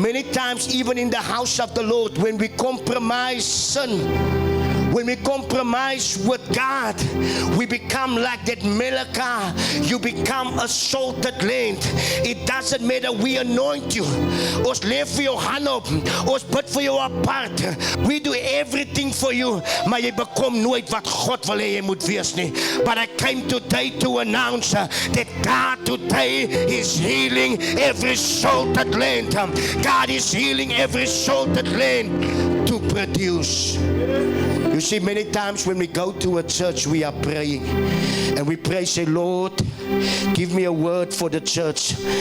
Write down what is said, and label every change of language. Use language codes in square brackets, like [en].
[en] Many times, even in the house of the Lord, when we compromise sin, when we compromise with God, we become like that Melaka. You become a salted land. It doesn't matter, we anoint you. [af] Ons leef vir jou hand op. Ons bid vir jou apart. [en] We do everything for you. [af] Maar jy bekom nooit wat God wil hê jy moet wees nie. [en] But I came today to announce that God today is healing every salted land. God is healing every salted land to produce. You see, many times when we go to a church, we are praying. And we pray, say, Lord, give me a word for the church.